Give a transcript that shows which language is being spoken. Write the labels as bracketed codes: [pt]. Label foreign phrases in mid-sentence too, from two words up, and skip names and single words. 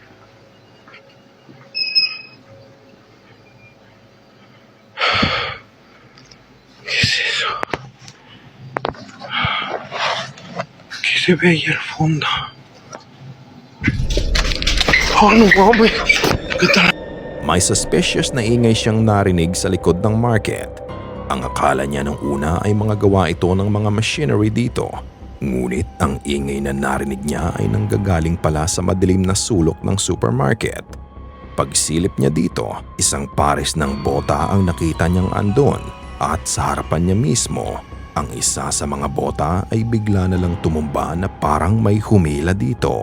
[es] ¿Qué es eso? ¿Qué se ve ahí al fondo? Oh, no mames. ¿Qué tal? [tl] May suspicious na ingay siyang narinig sa likod ng market. Ang akala niya nung una ay mga gawa ito ng mga machinery dito. Ngunit ang ingay na narinig niya ay nanggagaling pala sa madilim na sulok ng supermarket. Pagsilip niya dito, isang pares ng bota ang nakita niyang andon at sa harapan niya mismo, ang isa sa mga bota ay bigla na lang tumumba na parang may humila dito.